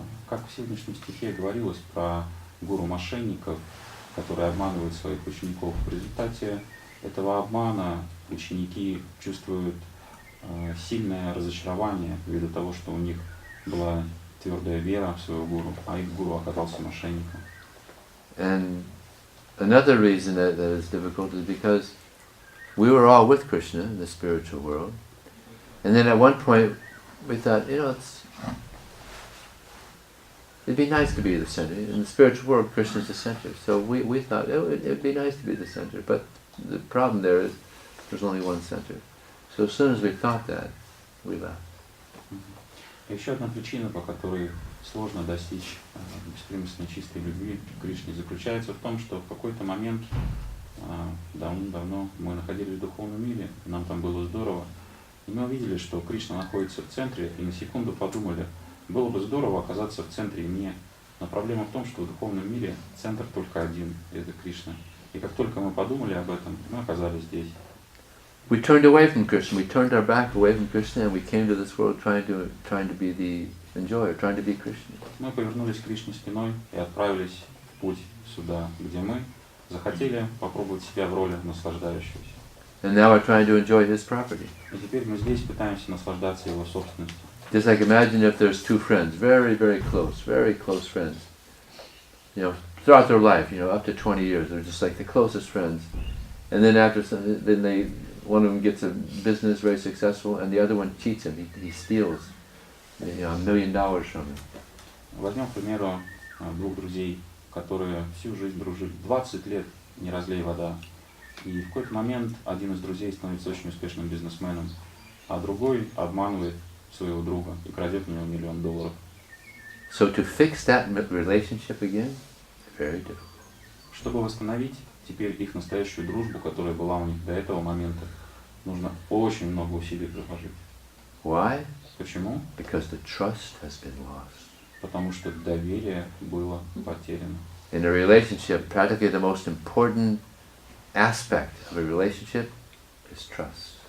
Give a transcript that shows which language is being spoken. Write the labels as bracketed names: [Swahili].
[Russian] Как в сегодняшнем стихе говорилось про гуру-мошенников, которые обманывают своих учеников. В результате этого обмана ученики чувствуют сильное разочарование ввиду того, что у них была твердая вера в своего гуру, а их гуру оказался мошенником. [English] And another reason that is difficult is because we were all with Krishna in the spiritual world, and then at one point we thought, it'd be nice to be the center. In the spiritual world, Krishna's the center. So we thought it'd be nice to be the center, but the problem there is there's only one center. So as soon as we thought that, we left. [Russian] Еще одна причина, по которой сложно достичь беспримесной чистой любви к Кришне, заключается в том, что в какой-то момент, давно-давно, мы находились в духовном мире, нам там было здорово, и мы увидели, что Кришна находится в центре, и на секунду подумали, было бы здорово оказаться в центре не. Но проблема в том, что в духовном мире центр только один, и это Кришна. И как только мы подумали об этом, мы оказались здесь. [English] We turned away from Krishna. We turned our back away from Krishna, and we came to this world trying to be the enjoyer, trying to be Krishna. [Russian] Мы повернулись к Кришне спиной и отправились в путь сюда, где мы захотели попробовать себя в роли наслаждающегося. [English] And now we're trying to enjoy his property. [Russian] И теперь мы здесь пытаемся наслаждаться его собственностью. [English] Just like imagine if there's two friends, very close friends. You know, throughout their life, you know, up to 20 years, they're just like the closest friends. And then after some, one of them gets a business very successful, and the other one cheats him. He steals, you know, $1 million from him. [Russian] Возьмем, к примеру, двух друзей, которые всю жизнь дружили, 20 лет не разлей вода. И в какой-то момент один из друзей становится очень успешным бизнесменом, а другой обманывает своего друга и крадет у него $1 миллион. [English] So to fix that relationship again, very difficult. [Russian] Чтобы восстановить теперь их настоящую дружбу, которая была у них до этого момента, нужно очень много усилий приложить. [English] Why? [Russian] Почему? [English] Because the trust has been lost. [Russian] Потому что доверие было потеряно. [English] In a relationship, practically the most important aspect of a relationship is trust.